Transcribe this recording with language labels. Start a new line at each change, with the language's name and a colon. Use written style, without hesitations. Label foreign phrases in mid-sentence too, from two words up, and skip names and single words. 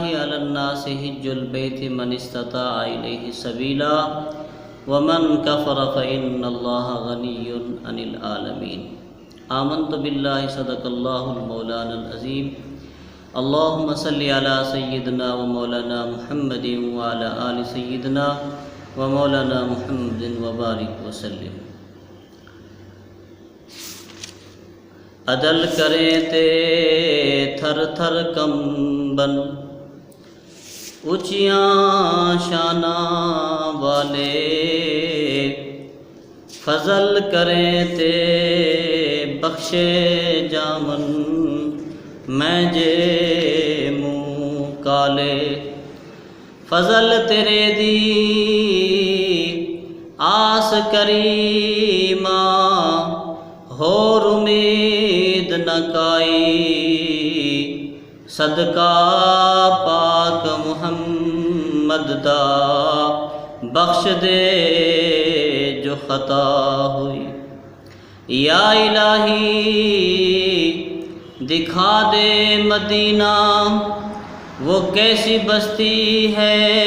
Arabic: على الناس حج البيت من استطاع إليه سبيلا ومن كفر فإن الله غني عن العالمين آمنت بالله صدق الله المولانا العظيم اللهم صل على سيدنا ومولانا محمد وعلى آل سيدنا ومولانا محمد وبارك وسلم۔
Punjabi: عدل کریں تے تھر تھر کمبن اونچیاں شاناں والے، فضل کریں تے بخشے جامن میں جے منہ کالے، فضل تیرے دی آس کریماں ہور امید نہ کائی، صدقہ پاک محمد دا بخش دے جو خطا ہوئی،
Urdu: یا الہی دکھا دے مدینہ وہ کیسی بستی ہے